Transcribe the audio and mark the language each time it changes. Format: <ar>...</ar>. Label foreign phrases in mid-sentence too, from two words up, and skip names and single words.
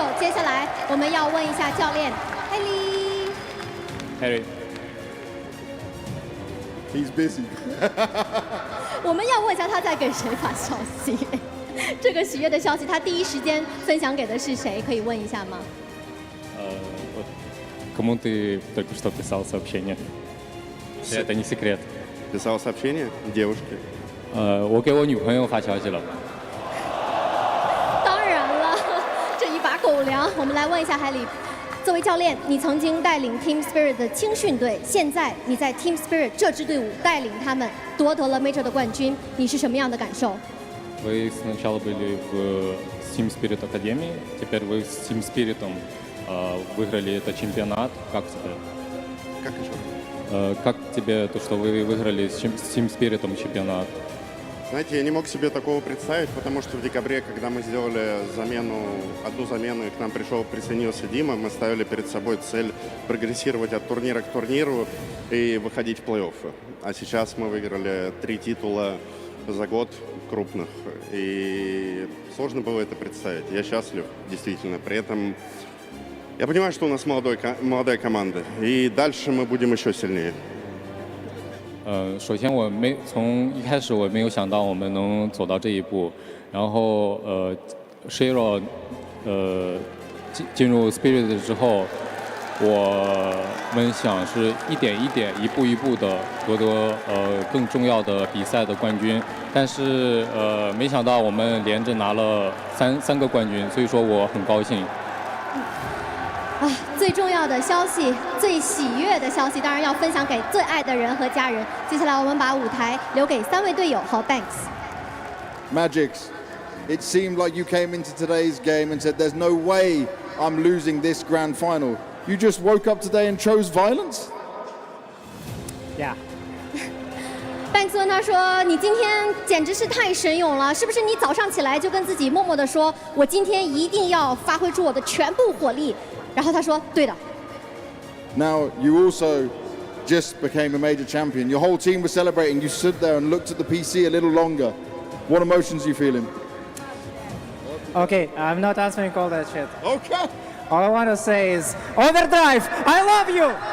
<zh>接下来我们要问一下教练</zh> <en>Harry。He's busy</en> <zh>我们要问一下他在给谁发消息？这个喜悦的消息，他第一时间分享给的是谁？可以问一下吗？</zh> <ru>Кому ты только что писал сообщение? Это не секрет. Писал сообщение девушке.</ru> <zh>我给我女朋友发消息了。当然了，这一把狗粮。我们来问一下海里，作为教练，你曾经带领 Team Spirit 的青训队，现在你在 Team Spirit 这支队伍带领他们夺得了 Major 的冠军，你是什么样的感受？</zh> <ru>Вы сначала были в Team Spirit Академии, теперь вы с Team Spirit'ом выиграли этот чемпионат. Как тебе? Как еще? Как тебе то, что вы выиграли с Team Spirit'ом чемпионат? Знаете, я не мог себе такого представить, потому что в декабре, когда мы сделали одну замену, и к нам присоединился Дима, мы ставили перед собой цель прогрессировать от турнира к турниру и выходить в плей-оффы. А сейчас мы выиграли 3 титула за год крупных, и сложно было это представить. Я счастлив, действительно. При этом я понимаю, что у нас молодая команда, и дальше мы будем еще сильнее.</ru> <zh>首先从一开始我没有想到我们能走到这一步，然后Shiro 进入 Spirit 之后，我们想是一点一点、一步一步的夺得更重要的比赛的冠军，但是没想到我们连着拿了三个冠军，所以说我很高兴。最重要的消息，最喜悦的消息，当然要分享给最爱的人和家人。接下来，我们把舞台留给3位队友和 Banks。Magic，</zh> <en>it seemed like you came into today's game and said, "There's no way I'm losing this grand final." You just woke up today and chose violence? Yeah.</en> <zh>Banks 问他说：“你今天简直是太神勇了，是不是？你早上起来就跟自己默默地说，我今天一定要发挥出我的全部火力。” 然后他说：“对的。”</zh> <en>Now you also just became a major champion. Your whole team was celebrating. You stood there and looked at the PC a little longer. What emotions are you feeling? Okay, I'm not answering all that shit. Okay. All I want to say is, Overdrive, I love you!</en>